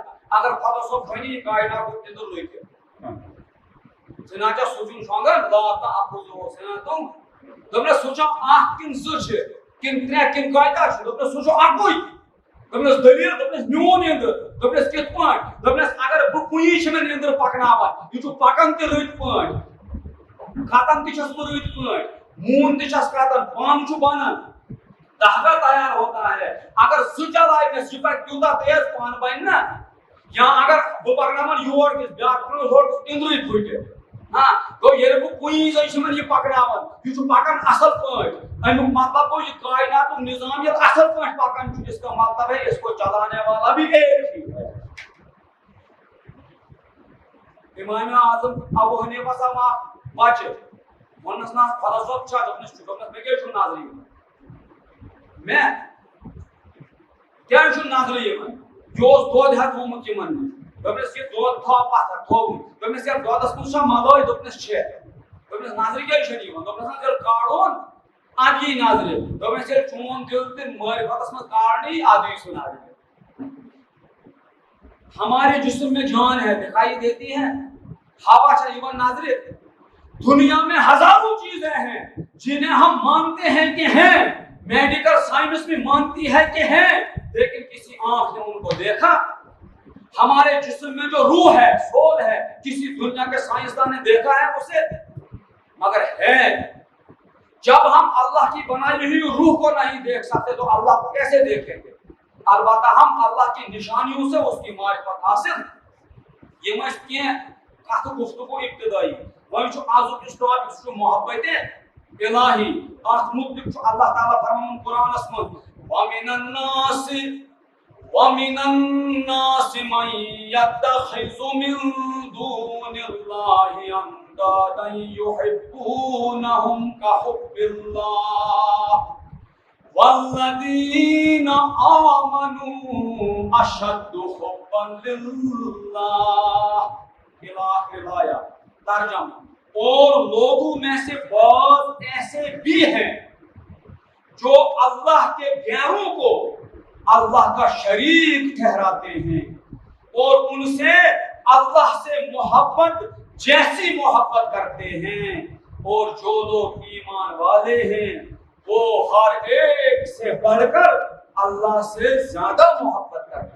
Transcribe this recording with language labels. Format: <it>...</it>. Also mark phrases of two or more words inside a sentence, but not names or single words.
<ks>اگر خۄدا صٲب وَنہِ یہِ کائناتُک اِنٛدٕر رُکہِ ژٕ نہ چھا سُہ چھُنہٕ شۄنٛگان لا تہٕ اپُز اوس تِم دوٚپنس سُہ چھا اکھ کِنہٕ زٕ چھِ کِنہٕ ترٛےٚ کِنہٕ کۭتیاہ چھِ دوٚپنس سُہ چھُ اکُے دوٚپنس دٔلیٖل دوٚپنس میون اِنٛدٕر دوٚپنس کِتھ پٲٹھۍ دوٚپنس اگر بہٕ کُنی چھِ مےٚ اِنٛدٕر پکناوان یہِ چھُ پکان تہِ رٕتۍ پٲٹھۍ کھتان تہِ چھس بہٕ رٕتۍ پٲٹھۍ موٗن تہِ چھس کھتان پن چھُ بنان</ks> <ur>دھاگا تیار ہوتا ہے</ur> <ks>اگر زٕ چلایہِ یہِ پکہِ تیوٗتاہ تیز پن بنہِ نا یا اگر بہٕ پکناون یور گژھِ بیاکھ پکناوان ہور گژھِ اِنٛدرٕے پھٕٹہِ ہاں گوٚو ییٚلہِ بہٕ کُنی زٔنۍ چھِ یہِ پکناوان یہِ چھُ پکان اصل پٲٹھۍ امیُک مطلب گوٚو یہِ کائناتُک نظام ییٚلہِ اصل پٲٹھۍ پکان چھُ</ks> <ur>اس کا مطلب ہے اس کو چلانے والا بھی ایک ہی ہے</ur> <ks>امام اعظم ابو حنیفہ صاحب اکھ بچہِ ووٚننس نہ خۄدا صٲب چھا دوٚپنس چھُ دوٚپنس مےٚ کیٛازِ چھُ نظرِ یِوان مےٚ کیٛازِ چھُ نظرِ یِوان یہِ اوس دۄد ہٮ۪تھ تھوٚومُت یِمن نِش دوٚپنس یہِ دۄد تھاو پتھر تھوٚوُن دوٚپنس یتھ دۄدس منٛز چھا ملٲے دوٚپنس چھےٚ دوٚپنس نظرِ کیٛازِ چھنہٕ یِوان دوٚپنس ییٚلہِ کاڑون ادٕ یی نظرِ دوٚپنس ییٚلہِ چون دل تہِ معرفتس منٛز کاڑنہٕ یی ادٕ یی سُہ نظرِ</ks> <ur>ہمارے جسم میں جان ہے دکھائی دیتی ہے</ur> <ks>ہوا چھا یِوان نظرِ</ks> <ur>دنیا میں ہزاروں چیزیں ہیں جنہیں ہم مانتے ہیں کہ ہیں میڈیکل سائنس میں مانتی ہے کہ ہیں لیکن کسی آنکھ نے ان کو دیکھا ہمارے جسم میں جو روح ہے سول ہے کسی دنیا کے سائنسدان نے دیکھا ہے اسے مگر ہے جب ہم اللہ کی بنائی ہوئی روح کو نہیں دیکھ سکتے تو اللہ کو کیسے دیکھیں گے البتہ ہم اللہ کی نشانیوں سے اس کی معرفت حاصل</ur> <ks>یہ کت گفتگو ابتدائی وۄنۍ چھُ آزُک یُس ٹاپک سُہ چھُ محبت الہی اتھ متعلق چھُ اللہ تعالیٰ فرماوان قرآنس منٛز</ks> <ar>وَمِنَ النَّاسِ مَن يَتَّخِذُ مِن دُونِ اللَّهِ أَندَادًا يُحِبُّونَهُمْ كَحُبِّ اللَّهِ وَالَّذِينَ آمَنُوا أَشَدُّ حُبًّا لِلَّهِ إِلَى آخر الآية</ar> <ur>ترجمہ اور لوگوں میں سے بعض ایسے بھی ہیں جو اللہ کے غیروں کو اللہ کا شریک ٹھہراتے ہیں اور ان سے اللہ سے محبت جیسی محبت کرتے ہیں اور جو لوگ ایمان والے ہیں وہ ہر ایک سے بڑھ کر اللہ سے زیادہ محبت کرتے ہیں۔</ur>